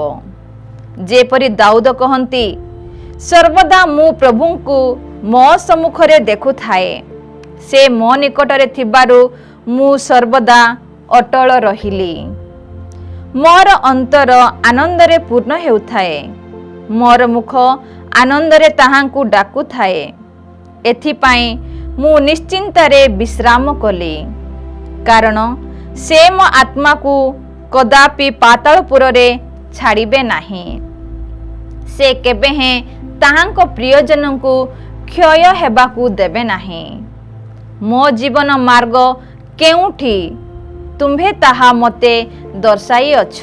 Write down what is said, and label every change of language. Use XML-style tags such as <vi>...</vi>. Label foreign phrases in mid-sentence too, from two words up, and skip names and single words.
<or>ଯେପରି ଦାଉଦ କହନ୍ତି, ସର୍ବଦା ମୁଁ ପ୍ରଭୁଙ୍କୁ ମୋ ସମ୍ମୁଖରେ ଦେଖୁଥାଏ, ସେ ମୋ ନିକଟରେ ଥିବାରୁ ମୁଁ ସର୍ବଦା ଅଟଳ ରହିଲି। ମୋର ଅନ୍ତର ଆନନ୍ଦରେ ପୂର୍ଣ୍ଣ ହେଉଥାଏ, ମୋର ମୁଖ ଆନନ୍ଦରେ ତାହାଙ୍କୁ ଡାକୁଥାଏ। ଏଥିପାଇଁ ମୁଁ ନିଶ୍ଚିନ୍ତାରେ ବିଶ୍ରାମ କଲି, କାରଣ ସେ ମୋ ଆତ୍ମାକୁ କଦାପି ପାତାଳପୁରେ ଛାଡ଼ିବେ ନାହିଁ। ସେ କେବେ ହେଁ ତାହାଙ୍କ ପ୍ରିୟଜନକୁ କ୍ଷୟ ହେବାକୁ ଦେବେ ନାହିଁ। ମୋ ଜୀବନ ମାର୍ଗ କେଉଁଠି ତୁମ୍ଭେ ତାହା ମତେ ଦର୍ଶାଇ ଅଛ।</or>